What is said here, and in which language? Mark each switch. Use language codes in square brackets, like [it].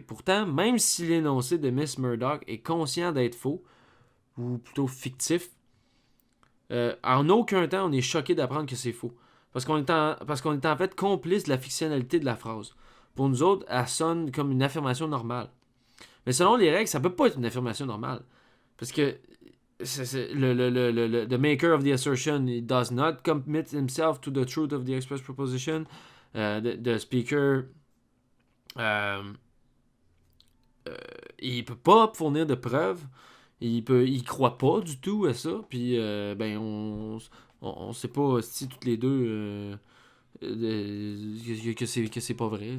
[fr] Pourtant, même si l'énoncé de Miss Murdoch est conscient d'être faux, ou plutôt fictif, en aucun temps on est choqué d'apprendre que c'est faux. Parce qu'on est en fait complice de la fictionnalité de la phrase. Pour nous autres, elle sonne comme une affirmation normale. Mais selon les règles, ça peut pas être une affirmation normale. Parce que [en] the maker of the assertion, he does not commit himself to the truth of the express proposition. [fr] The speaker, il peut pas fournir de preuves. Il croit pas du tout à ça. Puis, on sait pas si toutes les deux que c'est pas vrai.